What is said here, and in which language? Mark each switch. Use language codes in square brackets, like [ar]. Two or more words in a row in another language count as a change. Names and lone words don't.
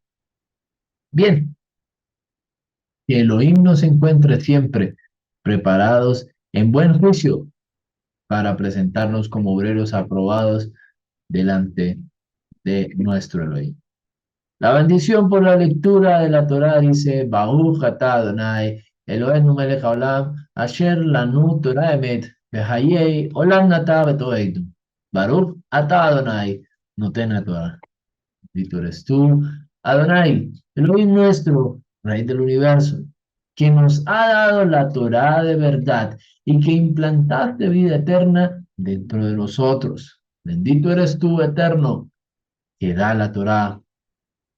[es] Bien, que Elohim nos encuentre siempre preparados en buen juicio para presentarnos como obreros aprobados delante de nuestro Elohim. La bendición por la lectura de la Torá dice, [he] ברוך אתה אדוני, אלוהינו מלך העולם, אשר לנו תורה אמת, וחיי עולם נטע בתוכנו. ברוך אתה אדוני, נותן la Torah. [es] Bendito eres tú, Adonai, Elohim nuestro, Rey del universo, que nos ha dado la Torá de verdad y que implantaste vida eterna dentro de nosotros. Bendito eres tú, eterno, que da la Torá.